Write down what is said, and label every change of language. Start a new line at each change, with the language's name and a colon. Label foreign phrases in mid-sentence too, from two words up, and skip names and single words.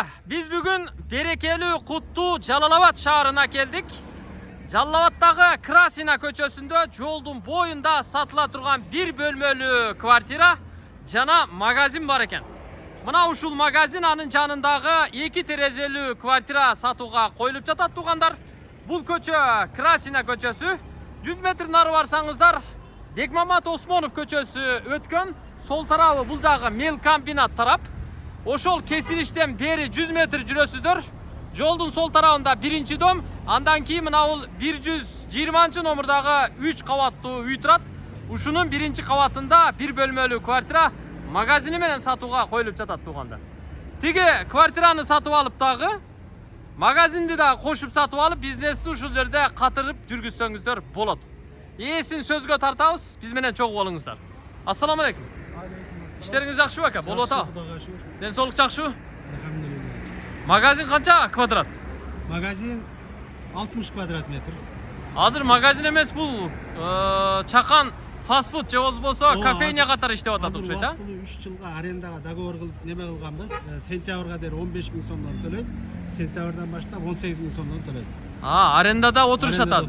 Kyrgyz: Биз бүгүн берекелүү, куттуу Жалал-Абад шаарына келдик. Жалал-Абаддагы Красина көчөсүндө жолдун боюнда сатыла турган бир бөлмөлүү квартира жана магазин бар экен. Мына ушул магазин анын жанындагы 2 терезелүү квартира сатууга коюлуп жатат туғандар. Бул köçö Красина көчөсү. 100 метр нары барсаңыздар Бекмамат Осмонов көчөсү өткөн, сол тарабы бул жагы мел комбинат тарап. Ошол кесилиштен бери 100 метр жүрөсүздөр. Жолдун сол тарабында биринчи дом, андан кийин мына бул 120 номурдагы 3 кабаттуу үй турат. Ушунун биринчи кабатында bir бөлмөлүү квартира магазини менен сатууга коюлуп жатат туганда. Тиги квартираны сатып алып дагы магазинди да кошуп сатып алып, бизнести ушул жерде катырып жүргүзсөңүздөр болот. Иесин сөзгө тартабыз, биз менен чогуу болуңуздар. Ассаламу алейкум. İşleriniz жакшы бака? Болуп атабы? Ден соолук жакшыбы? Магазин канча квадрат? Магазин 60 квадрат метр. Азыр магазин эмес, бул чакан фастфуд же болбосо кофейня катары иштеп атат окшойт, а? 3 жылга арендага договор кылып неме кылганбыз. Сентябрга дейин 15 000 сомдон төлөйт. Сентябрдан баштап 18 000 сомдон төлөйт. Арендада отурушат азыр.